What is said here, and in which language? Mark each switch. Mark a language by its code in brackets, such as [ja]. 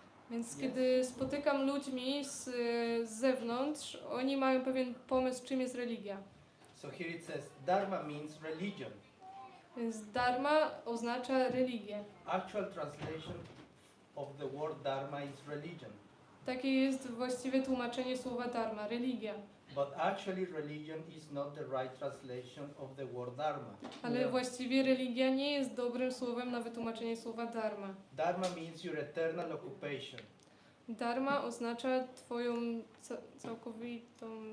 [pl] Więc kiedy spotykam ludźmi z zewnątrz, oni mają pewien pomysł, czym jest religia. [en] So here it says dharma means religion. [pl] Więc dharma oznacza religię. [en] Actual translation of the word dharma is religion. [pl] Takie jest właściwe tłumaczenie słowa dharma, religia. [en] But actually religion is not the right translation of the word dharma. [pl] Ale właściwie religia nie jest dobrym słowem na wytłumaczenie słowa dharma. [en] Dharma means your eternal occupation. [pl] Dharma oznacza twoją całkowitą